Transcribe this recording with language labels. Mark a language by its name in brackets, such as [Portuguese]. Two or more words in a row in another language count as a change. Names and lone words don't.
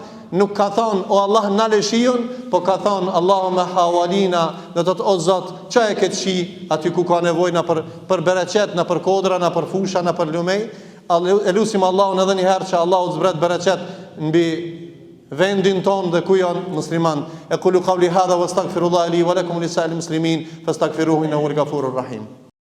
[Albanian] Nuk ka thonë: "O Allah, na le shiun", po ka thonë: [Arabic] "اللهم حوالينا", [Albanian] do të thotë: "O Zot, çaje këtë shi aty ku ka nevojë na për bereqet, na për kodra, na për fusha, na për lumej." Elusim Allahun edhe një herë që Allahu zbret bereqet mbi vendin ton dhe ku janë musliman. [Arabic] أقول قولي هذا وأستغفر الله لي ولكم لسائر المسلمين فاستغفروه إنه الغفور الرحيم.